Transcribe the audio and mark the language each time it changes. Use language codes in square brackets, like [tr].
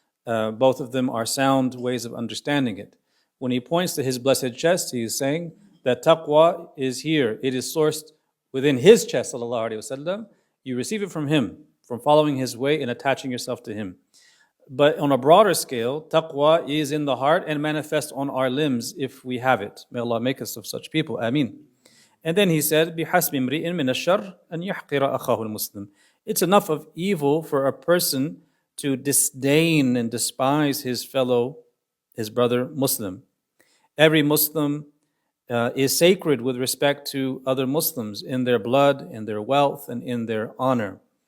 [en] Both of them are sound ways of understanding it. When he points to his blessed chest, he is saying that taqwa is here. It is sourced within his chest, sallallahu alaihi wasallam. You receive it from him, from following his way and attaching yourself to him. But on a broader scale, taqwa is in the heart and manifests on our limbs if we have it. May Allah make us of such people. Ameen. And then he said, [ar] بِحَسْبِ امْرِئٍ مِنَ الشَّرِّ أَنْ يَحْقِرَ أَخَاهُ الْمُسْلِمِ. [en] It's enough of evil for a person to disdain and despise his brother Muslim. Every Muslim is sacred with respect to other Muslims in their blood, in their wealth, and in their honor.